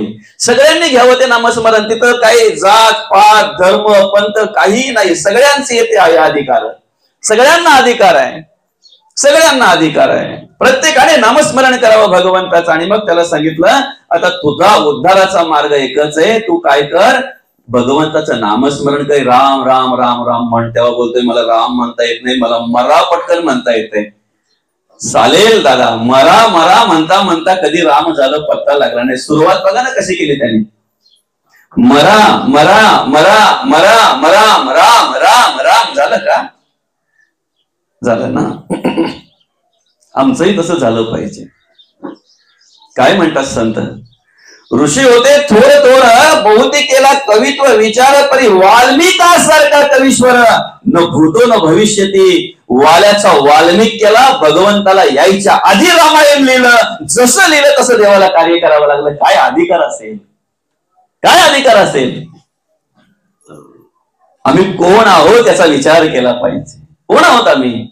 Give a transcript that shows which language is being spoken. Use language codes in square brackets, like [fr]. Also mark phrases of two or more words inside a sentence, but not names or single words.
[mr] सगळ्यांनी घ्यावं ते नामस्मरण. तिथं काही जात पात धर्म पंथ काही नाही, सगळ्यांचे येते आहे अधिकार. सगळ्यांना अधिकार आहे, सगळ्यांना अधिकार आहे. प्रत्येकाने नामस्मरण करावं भगवंताचं. आणि मग त्याला सांगितलं आता तुझा उद्धाराचा मार्ग एकच आहे, तू काय कर, भगवंताचं नामस्मरण कर. राम राम राम राम म्हण. तेव्हा बोलतोय मला राम म्हणता येत नाही, मला मरा पटकन म्हणता येते. चालेल दादा, मरा मरा म्हणता म्हणता कधी राम झालं पत्ता लागला नाही. सुरुवात बघा ना कशी केली त्यांनी. मरा मरा मरा मरा मरा राम राम राम. झालं का? झालं ना. आमचंही तसं झालं पाहिजे. काय म्हणतात संत? ऋषी होते थोर थोर, बहुते केला कवित्व विचार, परी वाल्मिकासारखा कवीश्वर [sa] न भूतो न भविष्यती. [mr] वाल्याचा वाल्मिक केला, भगवंताला यायच्या आधी रामायण लिहिलं. जसं लिहिलं तसं देवाला कार्य करावं लागलं. काय अधिकार असेल, काय अधिकार असेल? आम्ही कोण आहोत त्याचा विचार केला पाहिजे. कोण आहोत आम्ही?